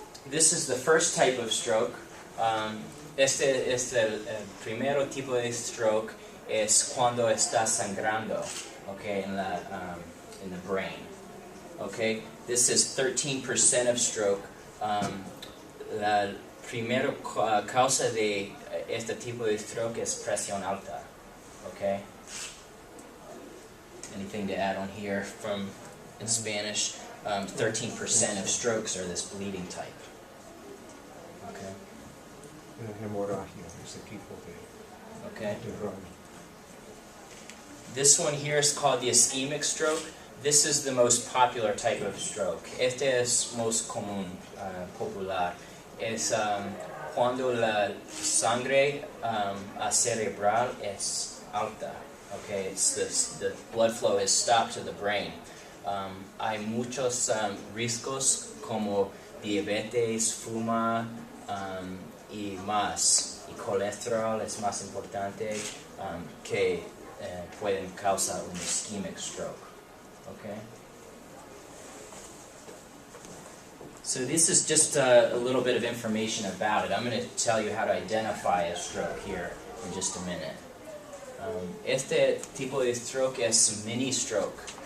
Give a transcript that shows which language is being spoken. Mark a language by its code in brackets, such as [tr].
[en] This is the first type of stroke. [es] Este es el primero tipo de stroke, es cuando está sangrando, okay, [en] in the brain. [es] Okay, [en] this is 13% of stroke. [es] La primera causa de este tipo de stroke es presión alta. [en] Okay. Anything to add on here from in Spanish? 13% of strokes are this bleeding type. Okay. [es] Hemorragia, ese tipo de [en] Okay. [es] derrame. [en] This one here is called the ischemic stroke. This is the most popular type of stroke. [es] Este es [en] most [es] común, popular. Es cuando la sangre cerebral es alta. [en] Okay, it's the blood flow has stopped to the brain. [es] Hay muchos riesgos como diabetes, fuma y más. Y colesterol es más importante que pueden causar un ischemic stroke. [en] Okay. So this is just a little bit of information about it. I'm going to tell you how to identify a stroke here in just a minute. [es] Este tipo de stroke es mini stroke.